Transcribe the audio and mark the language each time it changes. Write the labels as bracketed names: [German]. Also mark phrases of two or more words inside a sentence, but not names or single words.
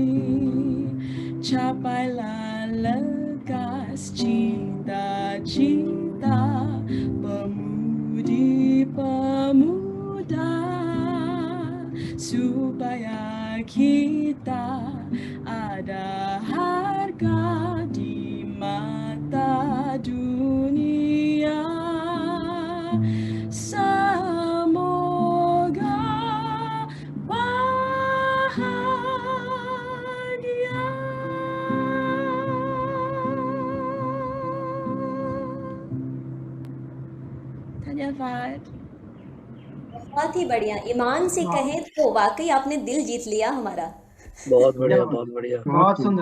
[Indonesian] capailah lekas cita-cita pemudi-pemuda, supaya kita ada harga di mata dunia. Semoga bahagia. [Hindi] धन्यवाद। बहुत ही बढ़िया। ईमान से कहें तो वाकई आपने दिल जीत लिया हमारा। बहुत बढ़िया, बहुत बढ़िया,